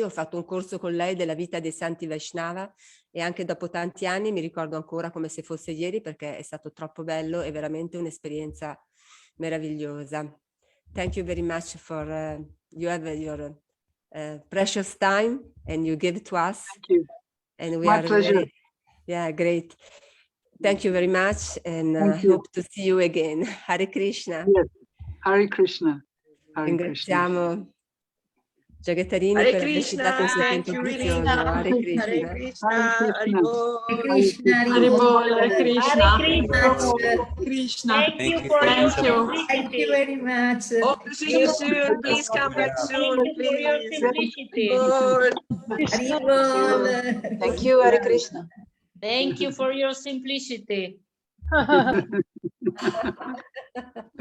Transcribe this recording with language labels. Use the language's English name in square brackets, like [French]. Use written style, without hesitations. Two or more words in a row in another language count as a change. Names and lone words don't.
[Italian] Ho fatto un corso con lei della vita dei santi Vaishnava e anche dopo tanti anni mi ricordo ancora come se fosse ieri, perché è stato troppo bello e veramente un'esperienza meravigliosa. [English] Thank you very much for you have your precious time and you give it to us. Thank you. And we My are pleasure. great. Thank you very much, and hope to see you again. Hare Krishna. Yes. Hare Krishna. Hare Krishna. [Italian] Ringraziamo Jagattarini [English] Hare [Italian] per averci [English] Krishna, [Italian] dato il suo [English] thank [Italian] tempo [English] you, [Italian] prezioso. Rina. [English] Hare Krishna. Hare Krishna, Hare Hare Bol. Krishna, Hare Krishna. Krishna. Thank you for your simplicity. Thank you very much. Hope to see you soon. Please come back soon, Thank you for your please. simplicity. Bol. Haribol. Thank you, Hare Krishna. Thank you for your simplicity. Hare Krishna.